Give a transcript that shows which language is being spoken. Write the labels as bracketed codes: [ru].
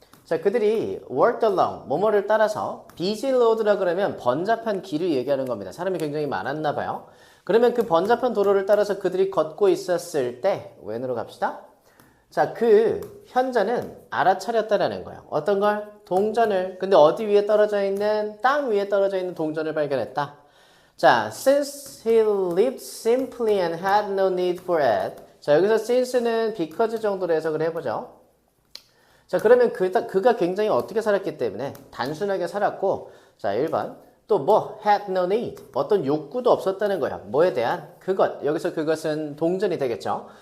[ko] 자, 그들이 [en] worked along, [ko] 뭐뭐를 따라서 [en] busy road [ko] 라 그러면 번잡한 길을 얘기하는 겁니다. 사람이 굉장히 많았나 봐요. 그러면 그 번잡한 도로를 따라서 그들이 걷고 있었을 때 웬으로 갑시다. 자, 그 현자는 알아차렸다라는 거예요. 어떤 걸? 동전을. 근데 어디 위에 떨어져 있는, 땅 위에 떨어져 있는 동전을 발견했다. [en] 자, since he lived simply and had no need for it. [ko] 자, 여기서 since는 because 정도로 해석을 해보죠. 자, 그러면 그가 굉장히 어떻게 살았기 때문에 단순하게 살았고, 자, 1번. 또 뭐? [en] had no need. [ko] 어떤 욕구도 없었다는 거예요. 뭐에 대한? 그것. 여기서 그것은 동전이 되겠죠.